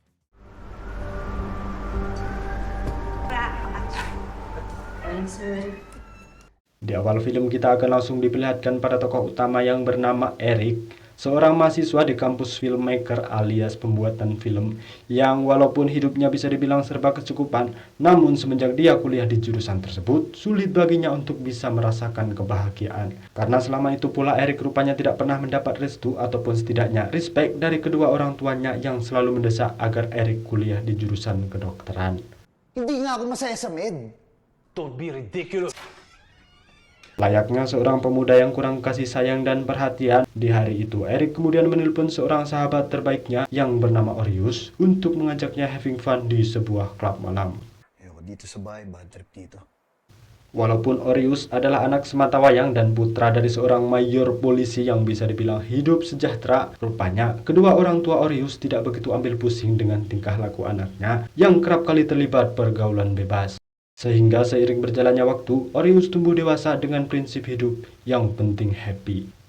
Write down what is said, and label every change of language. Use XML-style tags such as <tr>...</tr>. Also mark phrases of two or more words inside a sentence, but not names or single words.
<id>Di awal film kita akan langsung diperlihatkan pada tokoh utama yang bernama Eric, seorang mahasiswa di kampus filmmaker alias pembuatan film yang walaupun hidupnya bisa dibilang serba kecukupan, namun semenjak dia kuliah di jurusan tersebut, sulit baginya untuk bisa merasakan kebahagiaan. Karena selama itu pula Eric rupanya tidak pernah mendapat restu ataupun setidaknya respect dari kedua orang tuanya yang selalu mendesak agar Eric kuliah di jurusan kedokteran.</id> <tl>Hindi nga ako masaya sa med.</tl> <en>Don't be ridiculous.</en> <id>Layaknya seorang pemuda yang kurang kasih sayang dan perhatian, di hari itu Eric kemudian menelpon seorang sahabat terbaiknya yang bernama Orius untuk mengajaknya</id> <en>having fun</en> <id>di sebuah klub malam.</id> <tl>Ayoko dito sa bahay,</tl> <en>bad trip</en> <tl>dito.</tl> <id>Walaupun Orius adalah anak sematawayang dan putra dari seorang mayor polisi yang bisa dibilang hidup sejahtera, rupanya kedua orang tua Orius tidak begitu ambil pusing dengan tingkah laku anaknya yang kerap kali terlibat pergaulan bebas. Sehingga seiring berjalannya waktu, Orius tumbuh dewasa dengan prinsip hidup yang penting happy.</id>